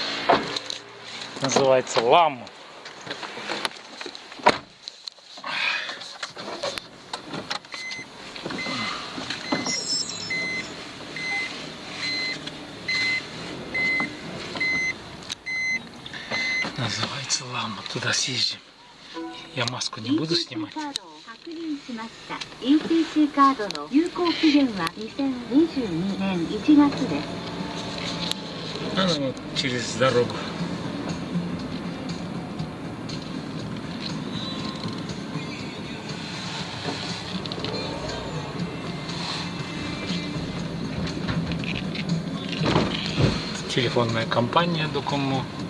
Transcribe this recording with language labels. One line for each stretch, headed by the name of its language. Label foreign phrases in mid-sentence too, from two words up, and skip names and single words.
Russian: Называется Лама. Называется Лама. Туда съездим. Я маску не буду снимать.
Japanese: ETC カードの有効期限は2022年1月です。
Russian: Она вот через дорогу. Телефонная компания Докомо.